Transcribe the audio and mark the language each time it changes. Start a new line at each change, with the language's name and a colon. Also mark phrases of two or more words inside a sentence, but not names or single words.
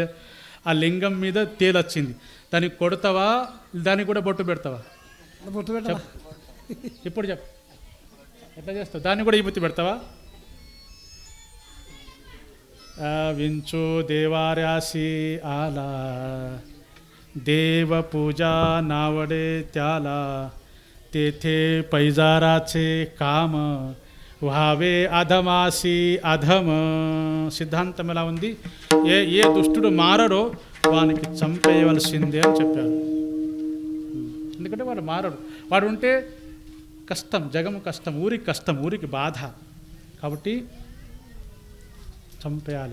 Telugu: ఆ లింగం మీద తేలొచ్చింది, దానికి కొడతావా? దానికి కూడా బొట్టు పెడతావా? బొట్టు పెట్టవా? ఇప్పుడు చెప్పు, ఎట్లా చేస్తావు? దాన్ని కూడా విభూతి పెడతావా?
Marathi: विंचू देव्हाऱ्यासी आला देव पूजा नावडे त्याला तेथे पैजाराचे काम व्हावे अधमासी अधम.
Telugu: సిద్ధాంతం ఎలా ఉంది? ఏ దుష్టుడు మారడో వానికి చంపేయవలసిందే అని చెప్పారు. ఎందుకంటే వాడు మారడు. వాడు ఉంటే కష్టం, జగము కష్టం, ఊరికి కష్టం, ఊరికి బాధ. కాబట్టి చంపేయాలి.